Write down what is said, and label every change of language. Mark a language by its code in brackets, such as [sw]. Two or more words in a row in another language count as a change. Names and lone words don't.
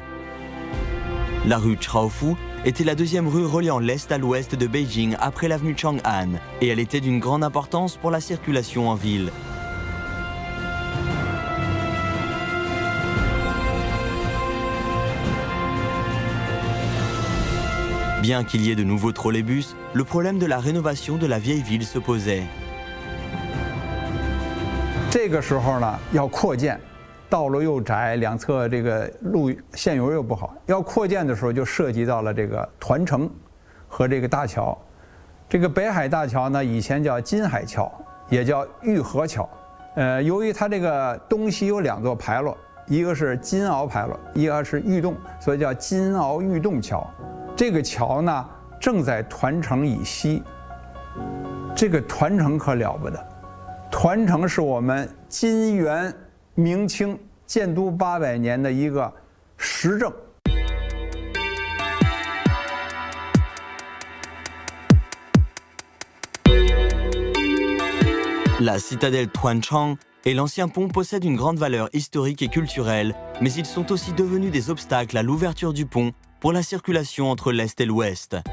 [fr] La rue Chaofu était la deuxième rue reliant l'est à l'ouest de Beijing après l'avenue Chang'an, et elle était d'une grande importance pour la circulation en ville. Bien qu'il y ait de nouveaux trolleybus, le problème de la rénovation de la vieille ville se posait. [zh] 这个时候呢，要扩建，道路又窄，两侧这个路线油又不好，要扩建的时候就涉及到了这个团城和这个大桥。这个北海大桥呢，以前叫金海桥，也叫玉河桥。由于它这个东西有两座牌楼，一个是金鳌牌楼，一个是玉洞，所以叫金鳌玉洞桥。这个桥呢，正在团城以西。这个团城可了不得，团城是我们金元明清建都800年的一个实证。 [fr] La citadelle Tuanchang et l'ancien pont possèdent une grande valeur historique et culturelle, mais ils sont aussi devenus des obstacles à l'ouverture du pont pour la circulation entre l'Est et l'Ouest.